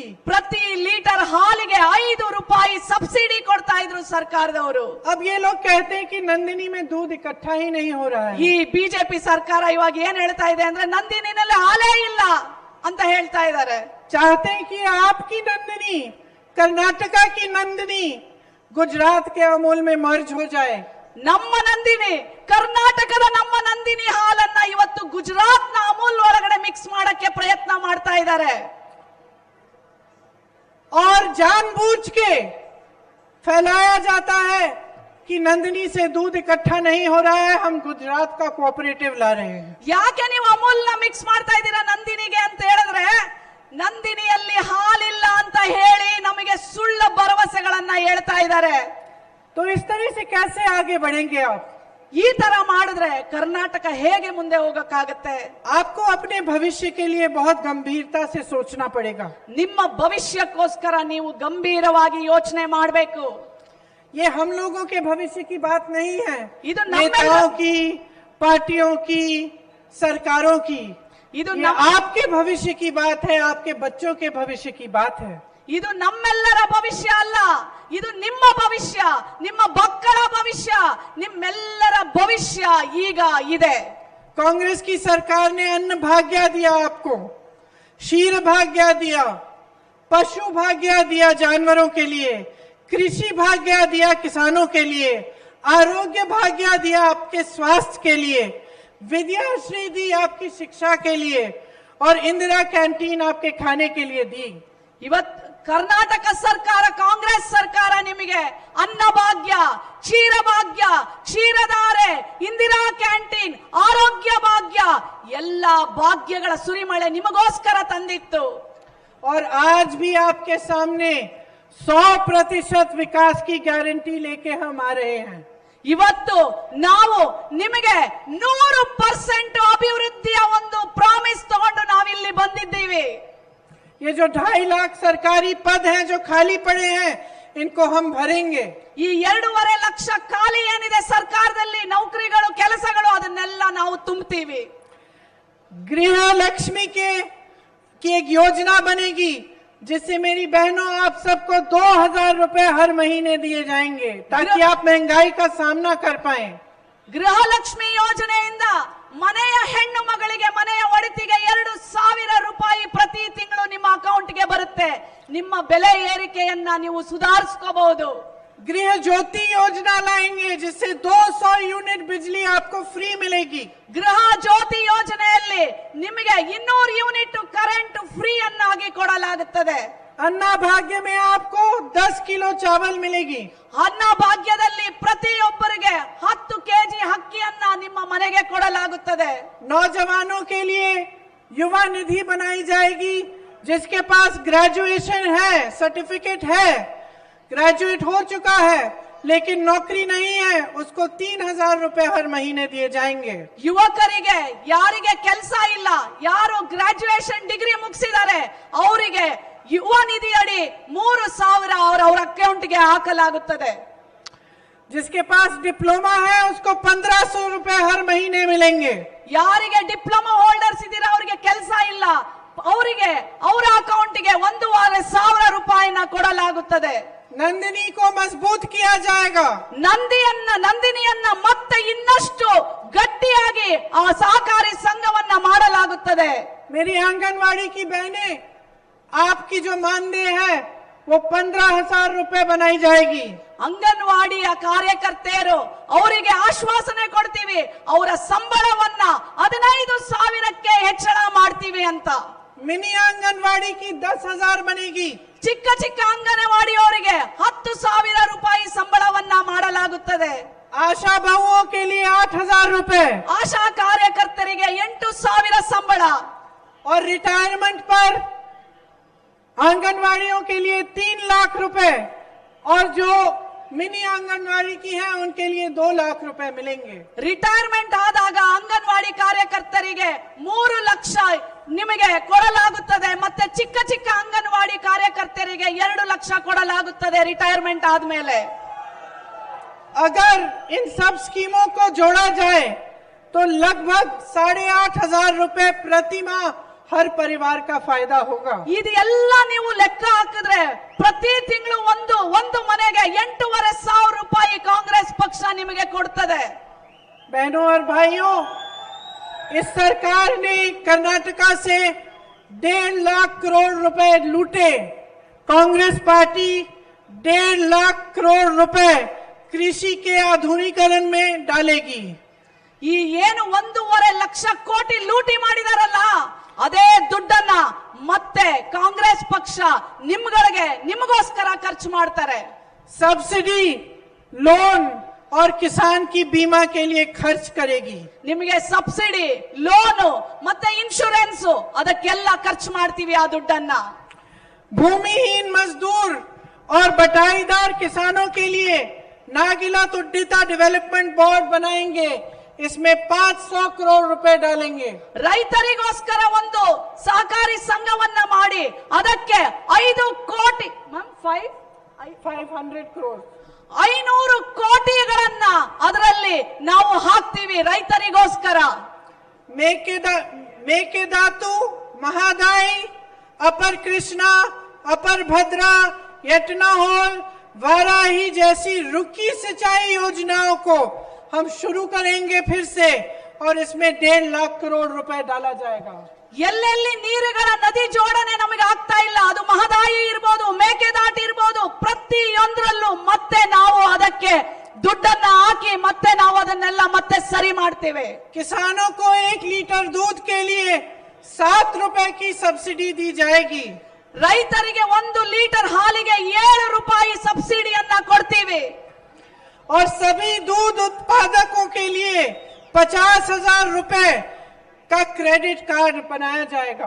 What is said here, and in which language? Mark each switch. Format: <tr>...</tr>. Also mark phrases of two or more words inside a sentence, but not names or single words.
<kn>ಪ್ರತಿ ಲೀಟರ್ ಹಾಲಿಗೆ 5 ರೂಪಾಯಿ ಸಬ್ಸಿಡಿ ಕೊಡ್ತಾ ಇದ್ರು ಸರ್ಕಾರದವರು.</kn> <hi>अब ये लोग कहते हैं कि नंदिनी में दूध इकट्ठा ही नहीं हो रहा है.</hi> <kn>ಈ ಬಿಜೆಪಿ ಸರ್ಕಾರ ಇವಾಗ ಏನ್ ಹೇಳ್ತಾ ಇದೆ ಅಂದ್ರೆ ನಂದಿನಿನಲ್ಲಿ ಹಾಲೇ ಇಲ್ಲ ಅಂತ ಹೇಳ್ತಾ ಇದ್ದಾರೆ.</kn> <hi>चाहते हैं कि आपकी नंदिनी, कर्नाटका की नंदिनी गुजरात के अमूल में मर्ज हो जाए.</hi> <kn>ನಮ್ಮ ನಂದಿನಿ, ಕರ್ನಾಟಕದ ನಮ್ಮ ನಂದಿನಿ ಹಾಲನ್ನ ಇವತ್ತು ಗುಜರಾತ್ ನ ಅಮೂಲ್ ಒಳಗಡೆ ಮಿಕ್ಸ್ ಮಾಡಕ್ಕೆ ಪ್ರಯತ್ನ ಮಾಡ್ತಾ ಇದ್ದಾರೆ.</kn> <hi>और जानबूझ के फैलाया जाता है कि नंदिनी से दूध इकट्ठा नहीं हो रहा है, हम गुजरात का कोऑपरेटिव ला रहे हैं.</hi> <kn>ಯಾಕೆ ನೀವು ಅಮೂಲ್ ನ ಮಿಕ್ಸ್ ಮಾಡ್ತಾ ಇದ್ದೀರಾ ನಂದಿನಿಗೆ ಅಂತ ಹೇಳಿದ್ರೆ, ನಂದಿನಿಯಲ್ಲಿ ಹಾಲಿಲ್ಲ ಅಂತ ಹೇಳಿ ನಮಗೆ ಸುಳ್ಳು ಭರವಸೆಗಳನ್ನ ಹೇಳ್ತಾ ಇದ್ದಾರೆ.</kn> <hi>तो इस तरह से कैसे आगे बढ़ेंगे आप?</hi> <kn>ಈ ತರ ಮಾಡಿದ್ರೆ ಕರ್ನಾಟಕ ಹೇಗೆ ಮುಂದೆ ಹೋಗಕ್ಕಾಗತ್ತೆ?</kn> <hi>आपको अपने भविष्य के लिए बहुत गंभीरता से सोचना पड़ेगा.</hi> <kn>ನಿಮ್ಮ ಭವಿಷ್ಯಕ್ಕೋಸ್ಕರ ನೀವು ಗಂಭೀರವಾಗಿ ಯೋಚನೆ ಮಾಡಬೇಕು.</kn> <hi>ये हम लोगों के भविष्य की बात नहीं है,</hi> <kn>ಇದು</kn> <hi>नेताओं की, पार्टियों की, सरकारों की.</hi> <kn>ಇದು</kn> <hi>ये आपके भविष्य की बात है, आपके बच्चों के भविष्य की बात है.</hi> <kn>ಇದು ನಮ್ಮೆಲ್ಲರ ಭವಿಷ್ಯ ಅಲ್ಲ, ಇದು ನಿಮ್ಮ ಭವಿಷ್ಯ, ನಿಮ್ಮ ಮಕ್ಕಳ ಭವಿಷ್ಯ, ನಿಮ್ಮೆಲ್ಲರ ಭವಿಷ್ಯ ಈಗ ಇದೆ.</kn> <hi>कांग्रेस की सरकार ने अन्न भाग्य दिया आपको, क्षीर भाग्य दिया, पशु भाग्य दिया जानवरों के लिए, कृषि भाग्य दिया किसानों के लिए, आरोग्य भाग्य दिया आपके स्वास्थ्य के लिए, विद्याश्री दी आपकी शिक्षा के लिए और इंदिरा कैंटीन आपके खाने के लिए दी।</hi> <kn>ಇವತ್ತು ಕರ್ನಾಟಕ ಸರ್ಕಾರ, ಕಾಂಗ್ರೆಸ್ ಸರ್ಕಾರ ನಿಮಗೆ ಅನ್ನಭಾಗ್ಯ, ಕ್ಷೀರಭಾಗ್ಯ, ಕ್ಷೀರಧಾರೆ, ಇಂದಿರಾ ಕ್ಯಾಂಟೀನ್, ಆರೋಗ್ಯ ಭಾಗ್ಯ ಎಲ್ಲ ಭಾಗ್ಯಗಳ ಸುರಿಮಳೆ ನಿಮಗೋಸ್ಕರ ತಂದಿತ್ತು.</kn> <hi>और आज भी आपके सामने 100% विकास की गारंटी लेके हम आ रहे हैं।</hi> <kn>ಇವತ್ತು ನಾವು ನಿಮಗೆ 100% ಅಭಿವೃದ್ಧಿಯ ಒಂದು ಪ್ರಾಮಿಸ್ ತಗೊಂಡು ನಾವಿಲ್ಲಿ ಬಂದಿದ್ದೀವಿ.</kn> <hi>ये जो 2.5 लाख सरकारी पद हैं जो खाली पड़े हैं, इनको हम भरेंगे।</hi> <kn>ಈ 2.5 ಲಕ್ಷ ಖಾಲಿ ಏನಿದೆ ಸರ್ಕಾರದಲ್ಲಿ ನೌಕರಿಗಳು, ಕೆಲಸಗಳು, ಅದನ್ನೆಲ್ಲ ನಾವು ತುಂಬುತ್ತೀವಿ.</kn> <hi>गृह लक्ष्मी की एक योजना बनेगी जिससे मेरी बहनों आप सबको 2000 रुपए हर महीने दिए जाएंगे ताकि आप महंगाई का सामना कर पाएं।</hi> <kn>ಗೃಹಲಕ್ಷ್ಮಿ ಯೋಜನೆಯಿಂದ ಮನೆಯ ಹೆಣ್ಣು ಮಗಳಿಗೆ, ಮನೆಯ ಒಡತಿಗೆ 2000 ರೂಪಾಯಿ ಪ್ರತಿ ತಿಂಗಳು ನಿಮ್ಮ ಅಕೌಂಟ್ಗೆ ಬರುತ್ತೆ. ನಿಮ್ಮ ಬೆಲೆ ಏರಿಕೆಯನ್ನ ನೀವು ಸುಧಾರಿಸ್ಕೋಬಹುದು.</kn> <hi>गृह ज्योति योजना लाएंगे जिससे 200 यूनिट बिजली आपको फ्री मिलेगी।</hi> <kn>ಗೃಹ ಜ್ಯೋತಿ ಯೋಜನೆಯಲ್ಲಿ ನಿಮಗೆ 200 ಯೂನಿಟ್</kn> <en>current free</en> <kn>ಅನ್ನಾಗಿ ಕೊಡಲಾಗುತ್ತದೆ.</kn> <hi>अन्ना भाग्य में आपको 10 किलो चावल मिलेगी।</hi> <kn>ಅನ್ನ ಭಾಗ್ಯದಲ್ಲಿ ಪ್ರತಿಯೊಬ್ಬರಿಗೆ 10 ಕೆಜಿ ಅಕ್ಕಿಯನ್ನ ನಿಮ್ಮ ಮನೆಗೆ ಕೊಡಲಾಗುತ್ತದೆ.</kn> <hi>नौजवानों के लिए युवा निधि बनाई जाएगी। जिसके पास ग्रेजुएशन है, सर्टिफिकेट है, ग्रेजुएट हो चुका है लेकिन नौकरी नहीं है, उसको 3000 रुपए हर महीने दिए जाएंगे।</hi> <kn>ಯುವಕರಿಗೆ, ಯಾರಿಗೆ ಕೆಲಸ ಇಲ್ಲ, ಯಾರು</kn> <en>graduation degree</en> <kn>ಮುಗಿಸಿದ್ದಾರೆ ಅವರಿಗೆ ಯುವ ನಿಧಿ ಅಡಿ 3000 ಅವರ ಅಕೌಂಟ್ಗೆ ಹಾಕಲಾಗುತ್ತದೆ.</kn> <hi>जिसके पास डिप्लोमा है उसको 1500 रुपए हर महीने मिलेंगे।</hi> <kn>ಯಾರಿಗೆ</kn> <en>diploma holders</en> <kn>ಇದ್ದೀರಾ ಅವರಿಗೆ ಕೆಲಸ ಇಲ್ಲ, ಅವರಿಗೆ ಅವರ ಅಕೌಂಟ್ಗೆ 1500 ರೂಪಾಯಿನ ಕೊಡಲಾಗುತ್ತದೆ.</kn> <hi>नंदिनी को मजबूत किया जाएगा।</hi> <kn>ನಂದಿನಿಯನ್ನ ಮತ್ತೆ ಇನ್ನಷ್ಟು ಗಟ್ಟಿಯಾಗಿ ಆ ಸಹಕಾರಿ ಸಂಘವನ್ನ ಮಾಡಲಾಗುತ್ತದೆ.</kn> <hi>मेरी आंगनवाड़ी की बहनें, आपकी जो मानदेय है वो 15000 रुपए बनाई जाएगी।</hi> <kn>ಅಂಗನವಾಡಿಯ ಕಾರ್ಯಕರ್ತೆಯರು ಅವರಿಗೆ ಆಶ್ವಾಸನೆ ಕೊಡ್ತೀವಿ, ಅವರ ಸಂಬಳವನ್ನ 15000ಕ್ಕೆ ಹೆಚ್ಚಳ ಮಾಡ್ತೀವಿ ಅಂತ.</kn> <hi>मिनी आंगनवाड़ी की 10000 बनेगी।</hi> <kn>ಚಿಕ್ಕ ಚಿಕ್ಕ ಅಂಗನವಾಡಿಯವರಿಗೆ 10000 ರೂಪಾಯಿ ಸಂಬಳವನ್ನ ಮಾಡಲಾಗುತ್ತದೆ.</kn> <hi>आशा बहुओं के लिए 8000 रुपए,</hi> <kn>ಆಶಾ ಕಾರ್ಯಕರ್ತರಿಗೆ 8000 ಸಂಬಳ.</kn> <hi>और रिटायरमेंट पर आंगनवाड़ियों के लिए 3 लाख रुपए, और जो मिनी आंगनवाड़ी की है उनके लिए 2 लाख रुपए मिलेंगे।</hi> <kn>ರಿಟೈರ್ಮೆಂಟ್ ಆದಾಗ ಅಂಗನವಾಡಿ ಕಾರ್ಯಕರ್ತರಿಗೆ 3 ಲಕ್ಷ ನಿಮಗೆ ಕೊಡಲಾಗುತ್ತದೆ. ಮತ್ತೆ ಚಿಕ್ಕ ಚಿಕ್ಕ ಅಂಗನವಾಡಿ ಕಾರ್ಯಕರ್ತರಿಗೆ 2 ಲಕ್ಷ ಕೊಡಲಾಗುತ್ತದೆ ರಿಟೈರ್ಮೆಂಟ್ ಆದ್ಮೇಲೆ.</kn> <hi>अगर इन सब स्कीमों को जोड़ा जाए तो लगभग 8500 रुपए प्रति माह हर परिवार का फायदा होगा।</hi> <kn>ಇದು ಎಲ್ಲ ನೀವು ಲೆಕ್ಕ ಹಾಕಿದ್ರೆ ಪ್ರತಿ ತಿಂಗಳು ಒಂದು ಮನೆಗೆ 8500 ರೂಪಾಯಿ ಕಾಂಗ್ರೆಸ್ ಪಕ್ಷ ನಿಮಗೆ ಕೊಡ್ತದೆ.</kn> <hi>बहनों और भाइयों, इस सरकार ने कर्नाटका से 1.5 लाख करोड़ रुपए लूटे। कांग्रेस पार्टी 1.5 लाख करोड़ रुपए कृषि के आधुनिकीकरण में डालेगी।</hi> <kn>ಈ ಏನು 1.5 ಲಕ್ಷ ಕೋಟಿ ಲೂಟಿ ಮಾಡಿದಾರಲ್ಲ, ಅದೇ ದುಡ್ಡನ್ನ ಮತ್ತೆ ಕಾಂಗ್ರೆಸ್ ಪಕ್ಷ ನಿಮಗೋಸ್ಕರ ಖರ್ಚು ಮಾಡ್ತಾರೆ.</kn> <hi>सब्सिडी, लोन और किसान की बीमा के लिए खर्च करेगी।</hi> <kn>ನಿಮಗೆ ಸಬ್ಸಿಡಿ, ಲೋನು ಮತ್ತೆ ಇನ್ಶೂರೆನ್ಸ್ ಅದಕ್ಕೆಲ್ಲ ಖರ್ಚು ಮಾಡ್ತೀವಿ ಆ ದುಡ್ಡನ್ನ.</kn> <hi>भूमिहीन मजदूर और बटाईदार किसानों के लिए नागिला तुड्डिता</hi> <en>development board</en> <hi>बनाएंगे। इसमें 500 करोड़ रुपए डालेंगे।</hi> <kn>ರೈತರಿಗೋಸ್ಕರ ಒಂದು ಸಹಕಾರಿ ಸಂಘವನ್ನ ಮಾಡಿ ಅದಕ್ಕೆ 5 ಕೋಟಿ</kn> <hi>500 करोड़</hi> <kn>500 ಕೋಟಿಗಳನ್ನ ಅದರಲ್ಲಿ ನಾವು ಹಾಕ್ತೀವಿ ರೈತರಿಗೋಸ್ಕರ. ಮೇಕೆದಾತು,</kn> <hi>महादाई, अपर कृष्णा, अपर भद्रा, यटनाहोल, वाराही जैसी रुकी सिंचाई योजनाओं को हम शुरू करेंगे फिर से, और इसमें 1.5 लाख करोड़ रुपए डाला जाएगा।</hi> <kn>ಎಲ್ಲೆಲ್ಲಿ ನೀರುಗಳ ನದಿ ಜೋಡಣೆ ನಮಗೆ ಆಗ್ತಾ ಇಲ್ಲ, ಅದು ಮಹದಾಯಿ ಇರ್ಬೋದು, ಮೇಕೆದಾಟು ಇರ್ಬೋದು, ಪ್ರತಿಯೊಂದರಲ್ಲೂ ಮತ್ತೆ ನಾವು ಅದಕ್ಕೆ ದುಡ್ಡನ್ನ ಹಾಕಿ ಮತ್ತೆ ನಾವು ಅದನ್ನೆಲ್ಲ ಮತ್ತೆ ಸರಿ ಮಾಡ್ತೇವೆ.</kn> <hi>किसानों को 1 लीटर दूध के लिए 7 रुपए की सब्सिडी दी जाएगी.</hi> <kn>ರೈತರಿಗೆ 1 ಲೀಟರ್ ಹಾಲಿಗೆ 7 ರೂಪಾಯಿ ಸಬ್ಸಿಡಿಯನ್ನ ಕೊಡ್ತೀವಿ.</kn> <hi>और सभी दूध उत्पादकों के लिए 50,000 रुपए का</hi> <en>credit card</en> <hi>बनाया जाएगा.</hi>